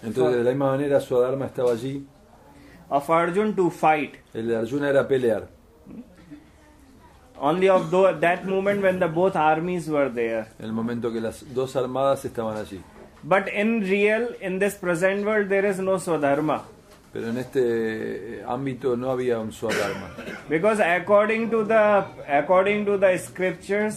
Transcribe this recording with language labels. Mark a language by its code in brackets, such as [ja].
[es] Entonces de la misma manera Swadharma estaba allí. [en] Of Arjun to fight. [es] El de Arjuna era pelear. [en] Only of that moment when the both armies were there. [es] El momento que las dos armadas estaban allí. [en] But in this present world, there is no Swadharma. [es] Pero en este ámbito no había un Swadharma. [en] Because according to the scriptures,